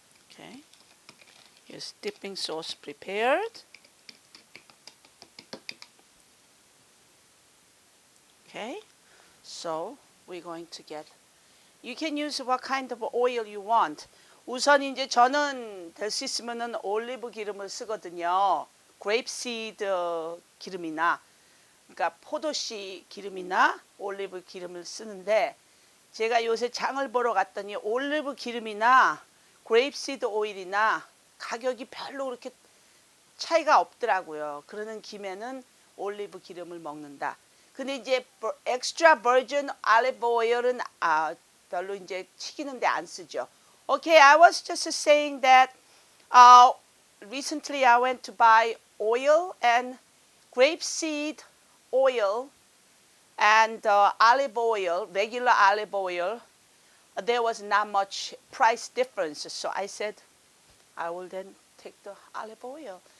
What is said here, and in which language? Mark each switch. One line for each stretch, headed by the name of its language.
English: Okay, here's dipping sauce prepared. Okay, so we're going to get, you can use what kind of oil you want.
Korean: 우선 이제 저는 될 수 있으면은 올리브 기름을 쓰거든요. 그레이프시드 기름이나, 그러니까 포도씨 기름이나 올리브 기름을 쓰는데, 제가 요새 장을 보러 갔더니 올리브 기름이나 그레이프시드 오일이나 가격이 별로 그렇게 차이가 없더라고요. 그러는 김에는 올리브 기름을 먹는다. 근데 이제 엑스트라 버진 올리브 오일은 별로 이제 튀기는데 안 쓰죠.
English: Okay, I was just saying that recently I went to buy oil and grapeseed oil and olive oil, regular olive oil. There was not much price difference, so I said I will then take the olive oil.